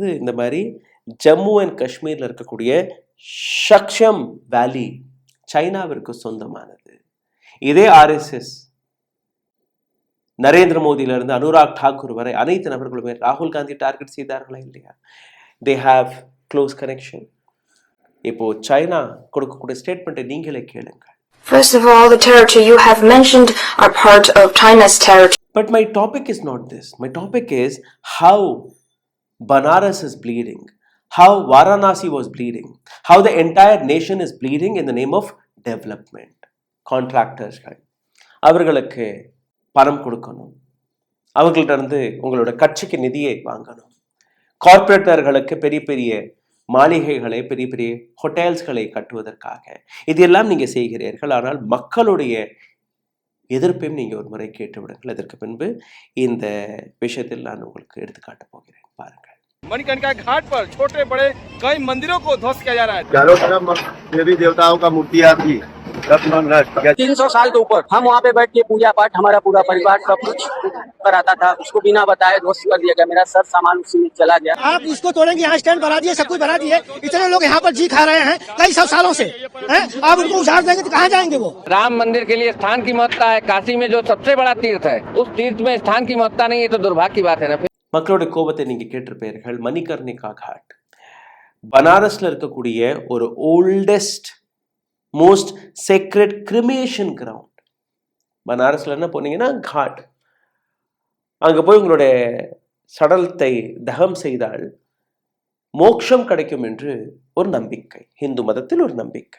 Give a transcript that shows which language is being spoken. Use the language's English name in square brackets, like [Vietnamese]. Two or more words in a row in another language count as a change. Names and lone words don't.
[Tamil] இந்த மாதிரி ஜம்மு அண்ட் காஷ்மீர்ல இருக்கக்கூடிய ஷக்ஷம் வேலி சைனாவிற்கு சொந்தமானது. இதே ஆர்எஸ்எஸ் நரேந்திர மோடியிலிருந்து அனுராக் தாக்கூர் வரை அனைத்து நபர்களுமே ராகுல் காந்தி டார்கெட் செய்தார்களா இல்லையா? [English] They have close connection. [Tamil] இப்போ சைனா கொடுக்கக்கூடிய ஸ்டேட்மெண்ட்டை நீங்களே கேளுங்கள். [English] First of all, the territory you have mentioned are part of China's territory. But my topic is not this. My topic is how Banaras is bleeding, how Varanasi was bleeding, how the entire nation is bleeding in the name of development. [Tamil] Contractors அவர்களுக்கு பணம் கொடுக்கணும், அவர்கள்ட்ட இருந்து உங்களோட கட்சிக்கு நிதியை வாங்கணும், கார்பரேட்டர்களுக்கு பெரிய பெரிய மாளிகைகளை, பெரிய பெரிய ஹோட்டல்ஸ்களை கட்டுவதற்காக இதெல்லாம் நீங்க செய்கிறீர்கள். ஆனால் மக்களுடைய எதிர்ப்பையும் நீங்க ஒரு முறை கேட்டு விடுங்கள். அதற்கு பின்பு இந்த விஷயத்தில் நான் உங்களுக்கு எடுத்துக்காட்ட போகிறேன். பாருங்கள். [Hindi] मणिकर्णिका घाट पर छोटे बड़े कई मंदिरों को ध्वस्त किया जा रहा है. चारों तरफ देवी देवताओं का मूर्तियां थी, 300 साल के ऊपर हम वहाँ पे बैठ के पूजा पाठ, हमारा पूरा परिवार सब कुछ कराता था. उसको बिना बताए ध्वस्त कर दिया गया. मेरा सब सामान उसी में चला गया. आप इसको तोड़ेंगे, यहाँ स्टैंड बना दिए, सब कुछ बना दिए. इतने लोग यहाँ पर जी खा रहे हैं कई सौ सालों से, हैं? आप उनको उजाड़ देंगे तो कहाँ जाएंगे वो? राम मंदिर के लिए स्थान की महत्ता है. काशी में जो सबसे बड़ा तीर्थ है, उस तीर्थ में स्थान की महत्ता नहीं है तो दुर्भाग्य की बात है ना. [Tamil] மக்களுடைய கோபத்தை நீங்க கேட்டிருப்பீர்கள். மணிகர்ணிகா காட் பனாரஸ்ல இருக்கக்கூடிய ஒரு [English] oldest most sacred cremation ground. [Tamil] பனாரஸ்ல என்ன போனீங்கன்னா காட், அங்க போய் உங்களுடைய சடலத்தை தகம் செய்தால் மோட்சம் கிடைக்கும் என்று ஒரு நம்பிக்கை, இந்து மதத்தில் ஒரு நம்பிக்கை.